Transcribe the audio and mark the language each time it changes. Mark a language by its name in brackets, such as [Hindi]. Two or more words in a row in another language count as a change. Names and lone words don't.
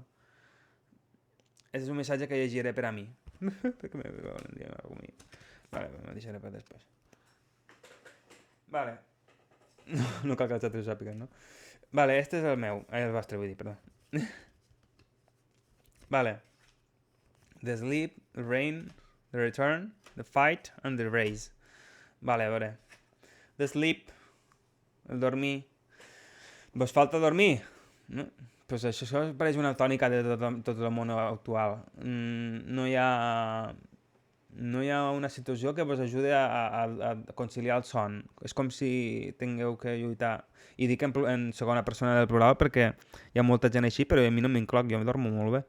[Catalan] És un missatge que llegiré per a mi. Perquè me volen dir alguna cosa. Vale, me deixaré per després. Vale. No cal que els altres ho sàpiguen, no? Vale, este és el meu. El vostre, vull dir, perdó. Vale. [English] The sleep, the rain, the return, the fight and the race. [Catalan] Vale, a veure. [English] The sleep, [Catalan] el dormir. Vos falta dormir? No? Pues això pareix una tònica de tot el món actual. No hi ha una situació que vos ajudi a conciliar el son. És com si tingueu que lluitar. I dic en segona persona del plural perquè hi ha molta gent així, però a mi no m'incloc, jo dormo molt bé.